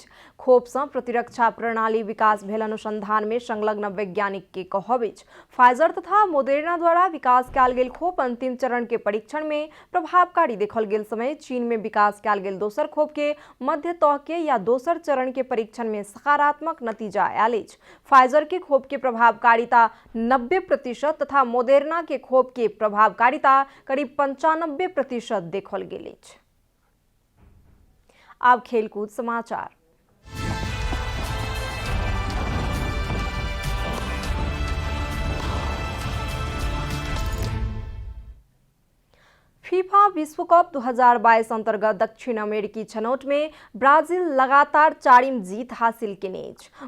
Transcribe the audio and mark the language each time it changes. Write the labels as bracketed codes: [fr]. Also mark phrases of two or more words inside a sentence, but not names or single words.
[mai] खोप सँ प्रतिरक्षा प्रणाली विकास भेल अनुसंधान में संलग्न वैज्ञानिक के कहब अछि। फाइजर तथा मोडेर्ना द्वारा विकास कयल गेल खोप अंतिम चरण के परीक्षण में प्रभावकारी देखल गेल समय चीन में विकास कयल गेल दोसर खोप के मध्य तह के या दोसर चरण के परीक्षण में सकारात्मक नतीजा आयल अछि। फाइजर के खोप के प्रभावकारिता 90% तथा मोडेर्ना के खोप के प्रभावकारिता करीब 95% देखल गेल अछि। अब खेलकूद समाचार। फीफा विश्व कप 2022 अंतर्गत दक्षिण अमेरिकी छनौट में ब्राजील लगातार 4वीं जीत हासिल केने अछि।